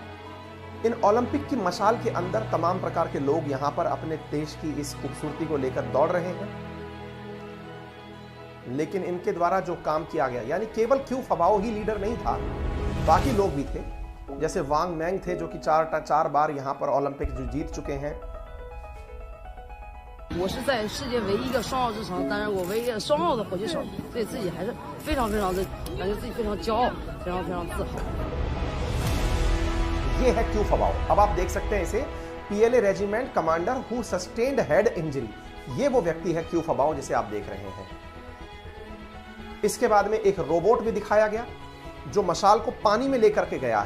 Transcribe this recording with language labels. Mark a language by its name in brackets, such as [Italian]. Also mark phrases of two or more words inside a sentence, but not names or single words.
[Hindi] इन ओलंपिक की मशाल के अंदर तमाम प्रकार के लोग यहाँ पर अपने देश की इस खूबसूरती को लेकर दौड़ रहे हैं। लेकिन इनके द्वारा जो काम किया गया, यानी केवल क्यू फबाओ ही लीडर नहीं था, बाकी लोग भी थे, जैसे वांग मैंग थे जो कि चार बार यहाँ पर ओलंपिक जीत चुके हैं। [Chinese] 我是在世界唯一一个双奥之城，当然我唯一的双奥的火炬手，所以自己还是非常的感觉自己非常骄傲，非常自豪。 [Hindi] ये है क्यू फबाओ। अब आप देख सकते हैं इसे, [English] PLA regiment commander who sustained head injury, [Hindi] ये वो व्यक्ति है क्यू फबाओ जिसे आप देख रहे हैं। इसके बाद में एक रोबोट भी दिखाया गया जो मशाल को पानी में लेकर के गया है।